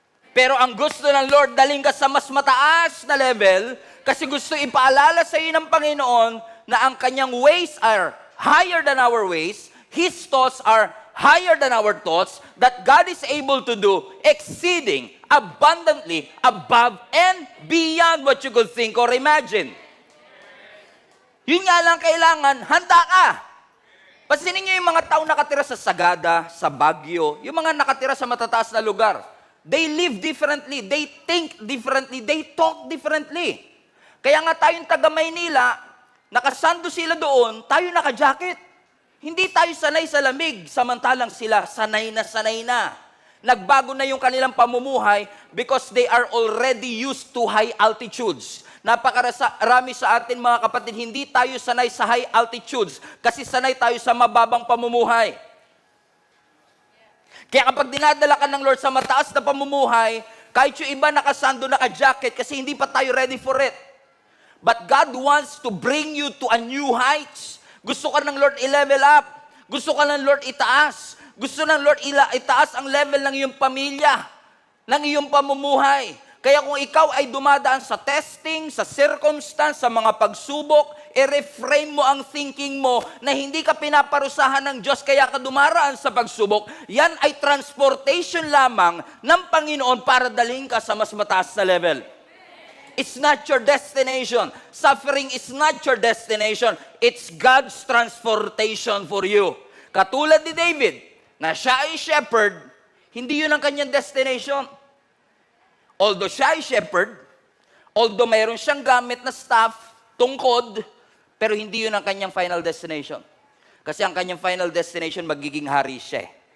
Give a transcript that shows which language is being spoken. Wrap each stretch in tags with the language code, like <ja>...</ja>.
<tl>Pero ang gusto ng Lord, daling ka sa mas mataas na level, kasi gusto ipaalala sa iyo ng Panginoon na ang kanyang</tl> <en>ways are higher than our ways, His thoughts are higher than our thoughts, that God is able to do exceeding, abundantly, above, and beyond what you could think or imagine.</en> <tl>Yun nga lang kailangan, handa ka. Pansinin niyo yung mga tao nakatira sa Sagada, sa Baguio, yung mga nakatira sa matataas na lugar.</tl> <en>They live differently, they think differently, they talk differently.</en> <tl>Kaya nga tayong taga Maynila, nakasando sila doon, tayo naka-jacket. Hindi tayo sanay sa lamig, samantalang sila sanay na. Nagbago na yung kanilang pamumuhay</tl> <en>because they are already used to high altitudes.</en> <tl>Napakarami sa atin mga kapatid, hindi tayo sanay sa high altitudes kasi sanay tayo sa mababang pamumuhay. Kaya kapag dinadala ka ng Lord sa mataas na pamumuhay, kahit yung iba nakasando, naka-jacket kasi hindi pa tayo ready for it.</tl> <en>But God wants to bring you to a new heights.</en> <tl>Gusto ka ng Lord i-level up. Gusto ka ng Lord itaas. Gusto ng Lord itaas ang level ng iyong pamilya, ng iyong pamumuhay. Kaya kung ikaw ay dumadaan sa testing, sa circumstance, sa mga pagsubok, i-reframe mo ang thinking mo na hindi ka pinaparusahan ng Diyos kaya ka dumaraan sa pagsubok. Yan ay transportation lamang ng Panginoon para dalhin ka sa mas mataas na level.</tl> <en>It's not your destination. Suffering is not your destination. It's God's transportation for you.</en> <tl>Katulad ni David, na siya ay shepherd, hindi yun ang kanyang destination. Although siya ay shepherd, although mayroon siyang gamit na staff, tungkod, pero hindi yun ang kanyang final destination. Kasi ang kanyang final destination, magiging hari siya.</tl>